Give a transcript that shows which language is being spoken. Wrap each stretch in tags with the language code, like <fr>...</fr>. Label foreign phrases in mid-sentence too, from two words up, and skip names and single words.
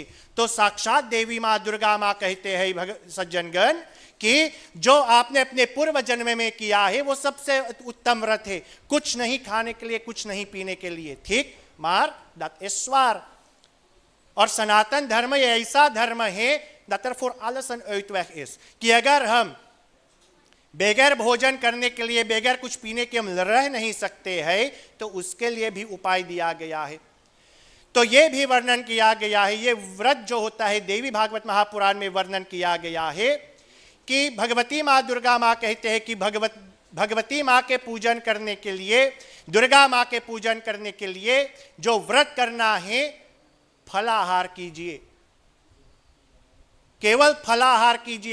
<hi>तो साक्षात देवी माँ दुर्गा माँ कहते हैं सज्जनगण कि जो आपने अपने पूर्व जन्म में किया है वो सबसे उत्तम व्रत है, कुछ नहीं खाने के लिए, कुछ नहीं पीने के लिए। ठीक,</hi> <nl>maar dat</nl> <hi>ईश्वर और सनातन धर्म ये ऐसा धर्म है</hi> <nl>for alles een uitweg is</nl> <hi>कि अगर हम बगैर भोजन करने के लिए, बगैर कुछ पीने के हम रह नहीं सकते हैं, तो उसके लिए भी उपाय दिया गया है। तो ये भी वर्णन किया गया है, ये व्रत जो होता है देवी भागवत महापुराण में वर्णन किया गया है कि भगवती माँ दुर्गा माँ कहते हैं कि भगवती माँ के पूजन करने के लिए, दुर्गा माँ के पूजन करने के लिए जो व्रत करना है, फलाहार कीजिए, केवल फलाहार कीजिए।</hi>